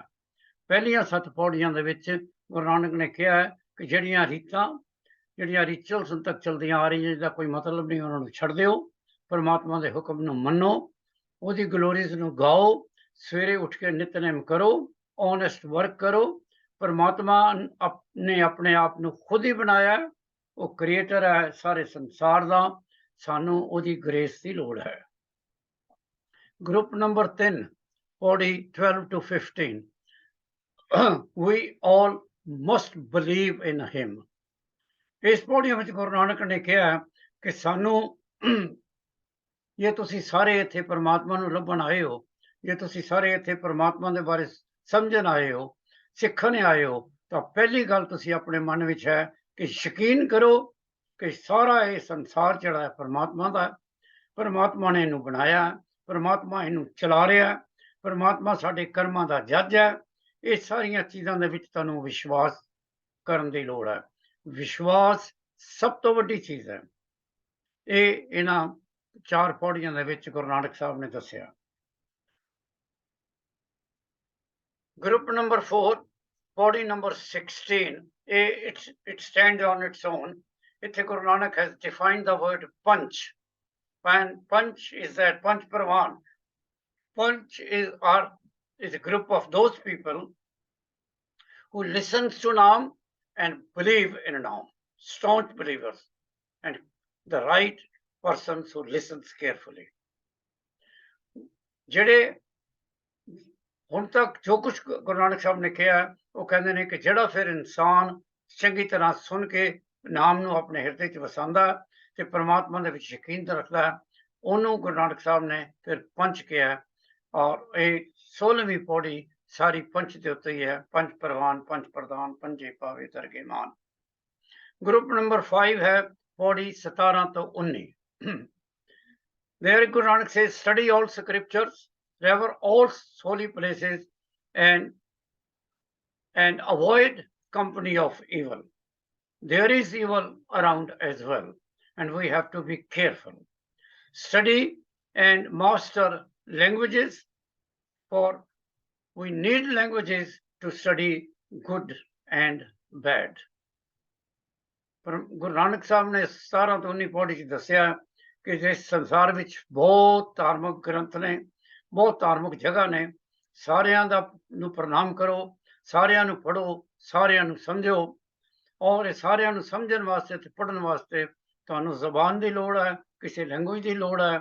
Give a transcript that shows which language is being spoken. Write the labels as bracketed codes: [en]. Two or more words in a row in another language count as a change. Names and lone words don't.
[pa] ਪਹਿਲੀਆਂ 7 ਪੌੜੀਆਂ ਦੇ ਵਿੱਚ ਗੁਰੂ ਨਾਨਕ ਨੇ ਕਿਹਾ ਕਿ ਜਿਹੜੀਆਂ ਰੀਤਾਂ, ਜਿਹੜੀਆਂ ਰਿਚੁਅਲਸ ਹੁਣ ਤੱਕ ਚਲਦੀਆਂ ਆ ਰਹੀਆਂ, ਜਿਹਦਾ ਕੋਈ ਮਤਲਬ ਨਹੀਂ, ਉਹਨਾਂ ਨੂੰ ਛੱਡ ਦਿਓ, ਪਰਮਾਤਮਾ ਦੇ ਹੁਕਮ ਨੂੰ ਮੰਨੋ, ਉਹਦੀ ਗਲੋਰੀਜ਼ ਨੂੰ ਗਾਓ, ਸਵੇਰੇ ਉੱਠ ਕੇ ਨਿਤਨੇਮ ਕਰੋ, [en] honest work [pa] ਕਰੋ। ਪਰਮਾਤਮਾ ਨੇ ਆਪਣੇ ਆਪ ਨੂੰ ਖੁਦ ਹੀ ਬਣਾਇਆ, ਉਹ ਕ੍ਰੀਏਟਰ ਹੈ ਸਾਰੇ ਸੰਸਾਰ ਦਾ, ਸਾਨੂੰ ਉਹਦੀ ਗ੍ਰੇਸ ਦੀ ਲੋੜ ਹੈ। [en] group number [pa] 3, ਪੌੜੀ 12 to 15. [en] We all must believe in him. [pa] ਇਸ ਪੌੜੀਆਂ ਵਿੱਚ ਗੁਰੂ ਨਾਨਕ ਨੇ ਕਿਹਾ ਕਿ ਸਾਨੂੰ, ਜੇ ਤੁਸੀਂ ਸਾਰੇ ਇੱਥੇ ਪਰਮਾਤਮਾ ਨੂੰ ਲੱਭਣ ਆਏ ਹੋ, ਜੇ ਤੁਸੀਂ ਸਾਰੇ ਇੱਥੇ ਪਰਮਾਤਮਾ ਦੇ ਬਾਰੇ ਸਮਝਣ ਆਏ ਹੋ, ਸਿੱਖਣ ਆਏ ਹੋ, ਤਾਂ ਪਹਿਲੀ ਗੱਲ ਤੁਸੀਂ ਆਪਣੇ ਮਨ ਵਿੱਚ ਹੈ ਕਿ ਯਕੀਨ ਕਰੋ ਕਿ ਸਾਰਾ ਇਹ ਸੰਸਾਰ ਜਿਹੜਾ ਹੈ ਪਰਮਾਤਮਾ ਦਾ, ਪਰਮਾਤਮਾ ਨੇ ਇਹਨੂੰ ਬਣਾਇਆ, ਪਰਮਾਤਮਾ ਇਹਨੂੰ ਚਲਾ ਰਿਹਾ, ਪਰਮਾਤਮਾ ਸਾਡੇ ਕਰਮਾਂ ਦਾ ਜੱਜ ਹੈ। ਇਹ ਸਾਰੀਆਂ ਚੀਜ਼ਾਂ ਦੇ ਵਿੱਚ ਤੁਹਾਨੂੰ ਵਿਸ਼ਵਾਸ ਕਰਨ ਦੀ ਲੋੜ ਹੈ। ਵਿਸ਼ਵਾਸ ਸਭ ਤੋਂ ਵੱਡੀ ਚੀਜ਼ ਹੈ। ਇਹ ਇਹਨਾਂ 4 ਪੌੜੀਆਂ ਦੇ ਵਿੱਚ ਗੁਰੂ ਨਾਨਕ ਸਾਹਿਬ ਨੇ ਦੱਸਿਆ। [en] Group number 4, pauri number 16, it stands on its own. Ithe Guru Nanak has defined the word panch. And panch is that [pa] ਪੰਚ ਪਰਵਾਣ. [en] Panch is a group of those people who listens to Naam and believe in Naam, staunch believers, and the right persons who listens carefully. [pa] ਜਿਹੜੇ ਹੁਣ ਤੱਕ ਜੋ ਕੁਝ ਗੁਰੂ ਨਾਨਕ ਸਾਹਿਬ ਨੇ ਕਿਹਾ, ਉਹ ਕਹਿੰਦੇ ਨੇ ਕਿ ਜਿਹੜਾ ਫਿਰ ਇਨਸਾਨ ਚੰਗੀ ਤਰ੍ਹਾਂ ਸੁਣ ਕੇ ਨਾਮ ਨੂੰ ਆਪਣੇ ਹਿਰਦੇ 'ਚ ਵਸਾਉਂਦਾ ਤੇ ਪਰਮਾਤਮਾ ਦੇ ਵਿੱਚ ਯਕੀਨ ਰੱਖਦਾ, ਉਹਨੂੰ ਗੁਰੂ ਨਾਨਕ ਸਾਹਿਬ ਨੇ ਫਿਰ ਪੰਚ ਕਿਹਾ। ਔਰ ਇਹ 16ਵੀਂ ਪੌੜੀ ਸਾਰੀ ਪੰਚ ਦੇ ਉੱਤੇ ਹੀ ਹੈ, ਪੰਚ ਪ੍ਰਵਾਨ, ਪੰਚ ਪ੍ਰਦਾਨ, ਪੰਜੇ ਪਾਵੇ ਦਰਗੇ ਮਾਨ। ਗਰੁੱਪ ਨੰਬਰ 5 ਹੈ ਪੌੜੀ 17 ਤੋਂ 19। [en] There Guru Nanak says, study all scriptures, rever all holy places, and avoid company of evil. There is evil around as well, and we have to be careful. Study and master languages, for we need languages to study good and bad. [pa] Guru Nanak Sahib ne 17 ਤੋਂ 19 ਪੌੜੀ 'ਚ ਦੱਸਿਆ ਕਿ ਇਸ ਸੰਸਾਰ ਵਿੱਚ ਬਹੁਤ ਧਾਰਮਿਕ ਗ੍ਰੰਥ ਨੇ, ਬਹੁਤ ਧਾਰਮਿਕ ਜਗ੍ਹਾ ਨੇ, ਸਾਰਿਆਂ ਦਾ ਨੂੰ ਪ੍ਰਣਾਮ ਕਰੋ, ਸਾਰਿਆਂ ਨੂੰ ਪੜ੍ਹੋ, ਸਾਰਿਆਂ ਨੂੰ ਸਮਝੋ, ਔਰ ਇਹ ਸਾਰਿਆਂ ਨੂੰ ਸਮਝਣ ਵਾਸਤੇ ਤੇ ਪੜ੍ਹਨ ਵਾਸਤੇ ਤੁਹਾਨੂੰ ਜ਼ਬਾਨ ਦੀ ਲੋੜ ਹੈ, ਕਿਸੇ ਲੈਂਗੁਏਜ ਦੀ ਲੋੜ ਹੈ।